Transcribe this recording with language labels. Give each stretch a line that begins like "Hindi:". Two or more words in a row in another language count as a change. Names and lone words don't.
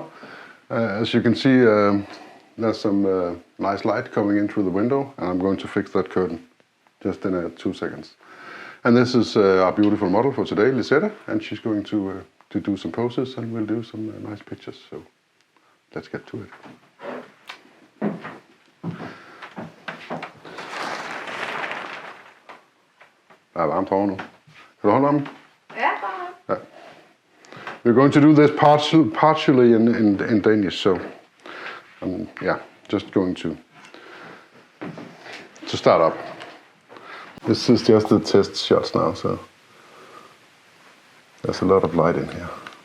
English: As you can see, there's some nice light coming in through the window, and I'm going to fix that curtain just in 2 seconds. And this is our beautiful model for today, Lisette, and she's going to do some poses, and we'll do some nice pictures. So let's get to it.
Danish: Der er varmt herovre nu. Kan du holde om? Ja.
English: We're going to do this partially in Danish, so yeah, just going to start up. This is just the test shots now, so there's a lot of light in here.